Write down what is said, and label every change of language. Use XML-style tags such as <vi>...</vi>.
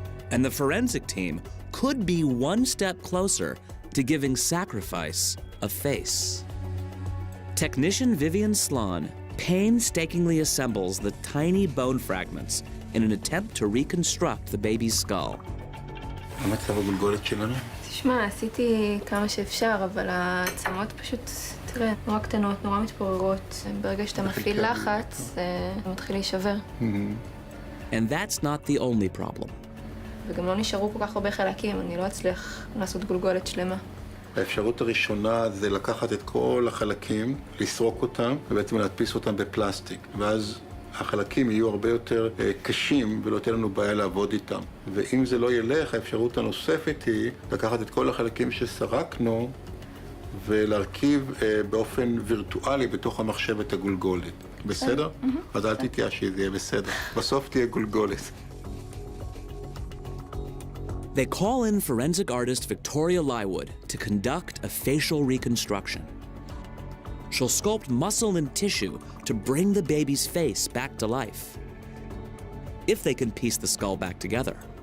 <en>And the forensic team could be one step closer to giving sacrifice a face. Technician Vivian Sloan painstakingly assembles the tiny bone fragments in an attempt to reconstruct the baby's skull.</en> <he>המצב הגולגולת שלנו? תשמע, עשיתי כמה שאפשר, אבל העצמות פשוט, תראה, נורא קטנות, נורא מתפוררות. ברגע שאתה מפעיל לחץ, זה מתחיל להישבר.</he> <en>And that's not the only problem.</en> <he>וגם לא נשארו כל כך הרבה חלקים, אני לא אצליח לעשות גולגולת שלמה. האפשרות הראשונה זה לקחת את כל החלקים, לסרוק אותם, ובעצם להדפיס אותם בפלסטיק. ואז החלקים יהיו הרבה יותר קשים ולא תהיה לנו בעיה לעבוד איתם. ואם זה לא ילך, האפשרות הנוספת היא לקחת את כל החלקים שסרקנו ולהרכיב באופן וירטואלי בתוך המחשב את הגולגולת. בסדר? אז אל תתייאשי, זה יהיה בסדר. בסוף תהיה גולגולת.</he> <en>They call in forensic artist Victoria Lywood to conduct a facial reconstruction. She'll sculpt muscle and tissue to bring the baby's face back to life, if they can piece the skull back together.</en>